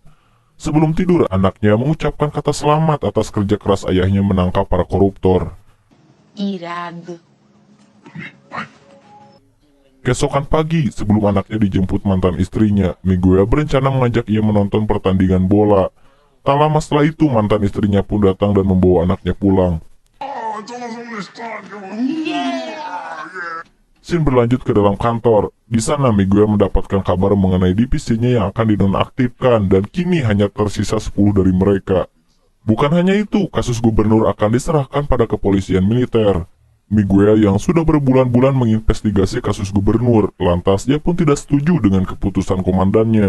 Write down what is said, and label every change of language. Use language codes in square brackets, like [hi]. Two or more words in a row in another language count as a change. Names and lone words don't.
[id] Sebelum tidur, anaknya mengucapkan kata selamat atas kerja keras ayahnya menangkap para koruptor. Irado. Keesokan pagi, sebelum anaknya dijemput mantan istrinya, Miguel berencana mengajak ia menonton pertandingan bola. Tak lama setelah itu, mantan istrinya pun datang dan membawa anaknya pulang. [pt] Então nós vamos no estádio. [id] Scene berlanjut ke dalam kantor. Di sana Miguel mendapatkan kabar mengenai divisinya yang akan dinonaktifkan dan kini hanya tersisa 10 dari mereka. Bukan hanya itu, kasus gubernur akan diserahkan pada kepolisian militer. Miguel yang sudah berbulan-bulan menginvestigasi kasus gubernur, lantas dia pun tidak setuju dengan keputusan komandannya.